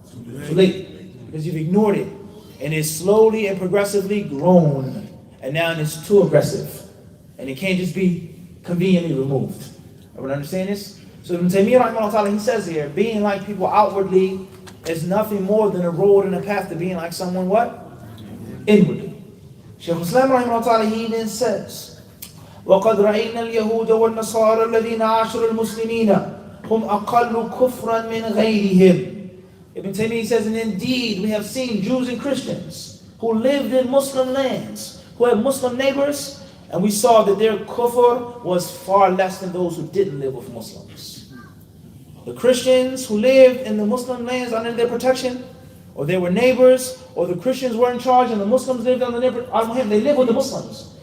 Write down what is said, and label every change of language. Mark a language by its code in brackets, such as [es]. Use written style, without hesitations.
[en] Too late. Because you've ignored it. And it's slowly and progressively grown. And now it's too aggressive. And it can't just be conveniently removed. Everyone understand this? So Ibn Taymiyyah, he says here, being like people outwardly is nothing more than a road and a path to being like someone what? Inwardly. Shaykh Islam, he then says, [ar] وَقَدْ رَأَيْنَا الْيَهُودَ وَالنَّصَارَى الَّذِينَ عَاشَرُوا الْمُسْلِمِينَ هُمْ أَقَلُّ كُفْرًا مِنْ غَيْرِهِمْ. [en] Ibn Taymiyyah says, and indeed we have seen Jews and Christians who lived in Muslim lands, who had Muslim neighbors, and we saw that their kufr was far less than those who didn't live with Muslims. The Christians who lived in the Muslim lands under their protection, or they were neighbors, or the Christians were in charge and the Muslims lived under their protection, they lived with the Muslims.